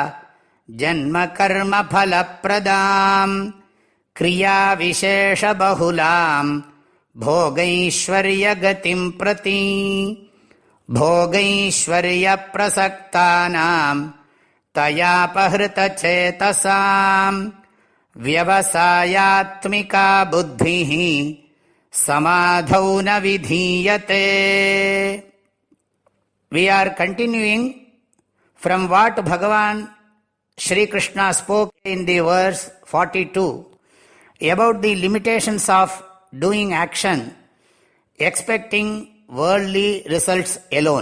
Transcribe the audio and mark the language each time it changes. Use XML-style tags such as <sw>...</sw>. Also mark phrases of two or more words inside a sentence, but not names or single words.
<sa>ಜನ್ಮಕರ್ಮಫಲಪ್ರದಾಂ ಕ್ರಿಯಾವಿಶೇಷಬಹುಲಾಂ ಭೋಗೈಶ್ವರ್ಯಗತಿಂ ಪ್ರತಿ ಭೋಗೈಶ್ವರ್ಯಪ್ರಸಕ್ತಾನಾಂ ತಯಾಪಹೃತಚೇತಸಾಂ ವ್ಯವಸಾಯಾತ್ಮಿಕಾ ಬುದ್ಧಿಃ ಸಮಾಧೌ ನ ವಿಧೀಯತೆ.</sa> <en>We are continuing from what Bhagavan Shri Krishna spoke in the verse 42 about the limitations of doing action, expecting worldly results alone.</en>